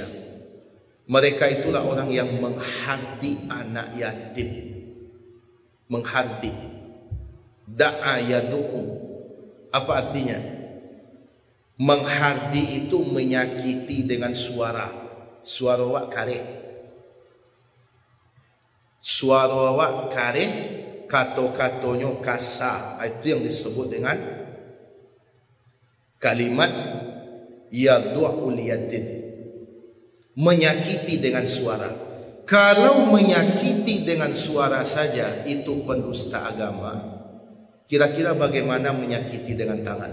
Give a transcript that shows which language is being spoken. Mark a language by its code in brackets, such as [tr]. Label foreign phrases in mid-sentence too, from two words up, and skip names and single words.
[id] Mereka itulah orang yang menghardi anak yatim. [ar] Menghardi. دعّ يدعّ. [id] Apa artinya? Menghardi itu menyakiti dengan suara. [min] Suara awak kareh. Suara awak kareh, [id] kata-katanya kasar. Itu yang disebut dengan kalimat [ar] يدعّ اليتيم. [id] Menyakiti dengan suara. Kalau menyakiti dengan suara saja itu pendusta agama, kira-kira bagaimana menyakiti dengan tangan?